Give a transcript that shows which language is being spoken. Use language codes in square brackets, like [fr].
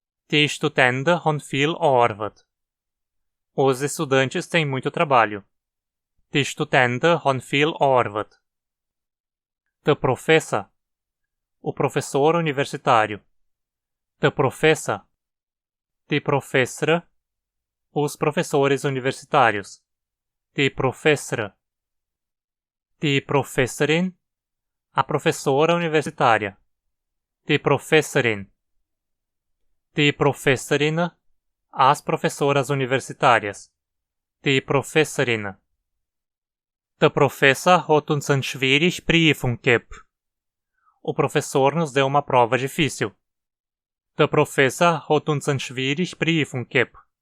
[de] Die Studenten haben viel Arbeit. [pt] Os estudantes têm muito trabalho. [de] Die Studenten haben viel Arbeit. Der Professor, [pt] o professor universitário. [de] Der Professor. Die Professor, [pt] os professores universitários. [de] Die Professor. Die Professorin, [pt] a professora universitária. [de] Die Professorin. Die Professorin, [pt] as professoras universitárias. [de] Die Professorin. Der Professor hat uns eine schwierige Prüfung gegeben. [pt] O professor nos deu uma prova difícil. [de] Der Professor hat uns eine schwierige Prüfung gegeben.